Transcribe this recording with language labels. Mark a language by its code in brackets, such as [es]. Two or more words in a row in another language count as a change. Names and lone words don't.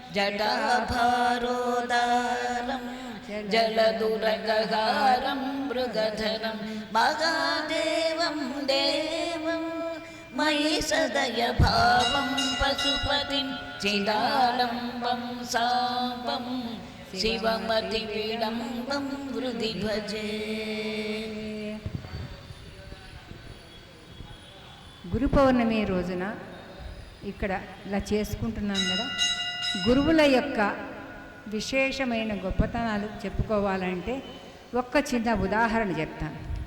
[sa] जटाभारोदारं जलदुरगहारं मृगधरं महादेवं देवं मयि सदय भावं पशुपतिं चिदालम्बं साम्बं शिवमतिविडम्बं हृदि भजे. [te] గురు పౌర్ణమి రోజున ఇక్కడ ఇలా చేసుకుంటున్నాం కదా. గురువుల యొక్క విశేషమైన గొప్పతనాలు చెప్పుకోవాలంటే ఒక్క చిన్న ఉదాహరణ చెప్తాను.